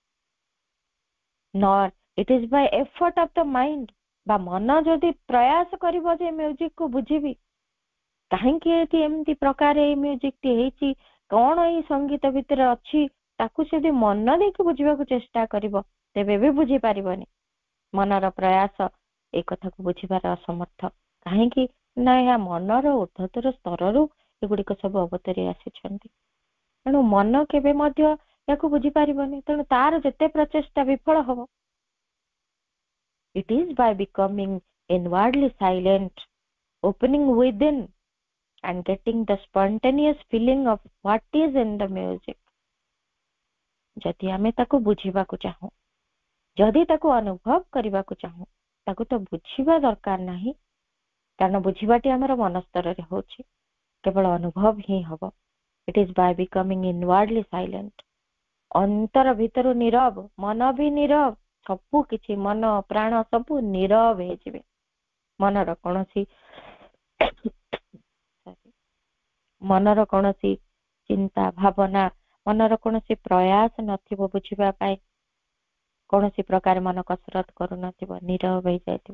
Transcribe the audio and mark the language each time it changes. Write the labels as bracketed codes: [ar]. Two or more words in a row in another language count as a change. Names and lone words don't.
[en] Nor it is by effort of the mind, [or] ବା ମନ ଯଦି ପ୍ରୟାସ କରିବ ଯେ ମ୍ୟୁଜିକକୁ ବୁଝିବି, କାହିଁକି ଏଠି ଏମିତି ପ୍ରକାର ଏଇ ମ୍ୟୁଜିକଟି ହେଇଛି, କଣ ଏଇ ସଙ୍ଗୀତ ଭିତରେ ଅଛି, ତାକୁ ଯଦି ମନ ଦେଇକି ବୁଝିବାକୁ ଚେଷ୍ଟା କରିବ, ତେବେ ବି ବୁଝିପାରିବନି। ମନର ପ୍ରୟାସ ଏ କଥାକୁ ବୁଝିବାର ଅସମର୍ଥ। କାହିଁକି ନା ଏହା ମନର ଊର୍ଧ୍ୱତର ସ୍ତରରୁ ଏଗୁଡିକ ସବୁ ଅବତରି ଆସିଛନ୍ତି। ତେଣୁ ମନ କେବେ ମଧ୍ୟ ଏହାକୁ ବୁଝିପାରିବନି, ତେଣୁ ତାର ଯେତେ ପ୍ରଚେଷ୍ଟା ବିଫଳ ହବ। [en] It is by becoming inwardly silent, opening within and getting the spontaneous feeling of what is in the music. [or] ଯଦି ଆମେ ତାକୁ ବୁଝିବାକୁ ଚାହୁଁ, ଯଦି ତାକୁ ଅନୁଭବ କରିବାକୁ ଚାହୁଁ, ତାକୁ ତ ବୁଝିବା ଦରକାର ନାହିଁ, କାରଣ ବୁଝିବାଟି ଆମର ମନ ସ୍ତରରେ ହଉଛି, କେବଳ ଅନୁଭବ ହିଁ ହବ। [en] It is by becoming inwardly silent, [or] ଅନ୍ତର ଭିତରୁ ନୀରବ, ମନ ବି ନୀରବ, ସବୁ କିଛି ମନ ପ୍ରାଣ ସବୁ ନୀରବ ହେଇଯିବେ। ମନର କୌଣସି ଚିନ୍ତା ଭାବନା, ମନର କୌଣସି ପ୍ରୟାସ ନଥିବ ବୁଝିବା ପାଇଁ, କୌଣସି ପ୍ରକାର ମନ କସରତ କରୁନଥିବ, ନୀରବ ହେଇଯାଇଥିବ।